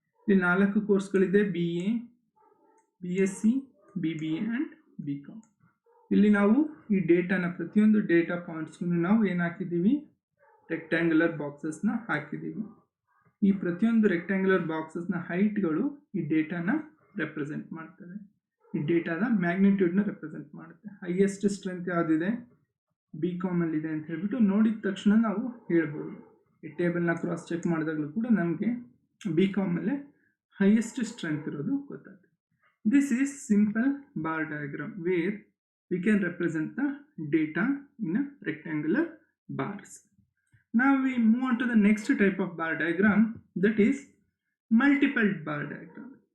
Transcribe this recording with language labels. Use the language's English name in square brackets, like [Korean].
[Kannada] ಇಲ್ಲಿ 4 ಕೋರ್ಸ್ಗಳಿದೆ: BA, BSc, BBA and BCom. ಇಲ್ಲಿ ನಾವು ಈ ಡೇಟಾನ ಪ್ರತಿಯೊಂದು ಡೇಟಾ ಪಾಯಿಂಟ್ಸ್ಗೂ ನಾವು ಏನು ಹಾಕಿದ್ದೀವಿ? ರೆಕ್ಟ್ಯಾಂಗ್ಯುಲರ್ ಬಾಕ್ಸಸ್ನ ಹಾಕಿದ್ದೀವಿ. ಈ ಪ್ರತಿಯೊಂದು ರೆಕ್ಟ್ಯಾಂಗ್ಯುಲರ್ ಬಾಕ್ಸಸ್ನ ಹೈಟ್ಗಳು ಈ ಡೇಟಾನ ರೆಪ್ರೆಸೆಂಟ್ ಮಾಡ್ತವೆ. ಈ ಡೇಟಾದ ಮ್ಯಾಗ್ನಿಟ್ಯೂಡ್ನ ರೆಪ್ರೆಸೆಂಟ್ ಮಾಡುತ್ತೆ. ಹೈಯೆಸ್ಟ್ ಸ್ಟ್ರೆಂತ್ ಯಾವುದಿದೆ? BCom ಅಲ್ಲಿದೆ ಅಂತ ಹೇಳ್ಬಿಟ್ಟು ನೋಡಿದ ತಕ್ಷಣ ನಾವು ಹೇಳ್ಬೋದು. ಈ ಟೇಬಲ್ನ ಕ್ರಾಸ್ ಚೆಕ್ ಮಾಡಿದಾಗಲೂ ಕೂಡ ನಮಗೆ BCom ಅಲ್ಲೇ ಹೈಯೆಸ್ಟ್ ಸ್ಟ್ರೆಂತ್ ಇರೋದು ಗೊತ್ತಾಗುತ್ತೆ. [English] This is simple bar diagram where we can represent the data in a rectangular bars. Now we move on to the next type of bar diagram, that is multiple bar diagram.